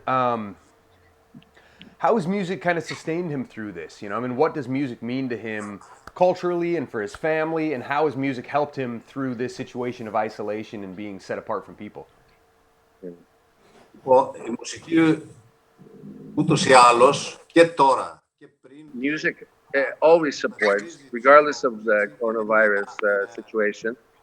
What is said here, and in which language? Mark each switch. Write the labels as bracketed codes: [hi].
[en] How has music kind of sustained him through this? You know, I mean, what does music mean to him culturally and for his family? And how has music helped him through this situation of isolation and being set apart from people? [el] Η μουσική ούτως ή άλλως και τώρα και πριν. [en] Music always supports, regardless of the coronavirus situation.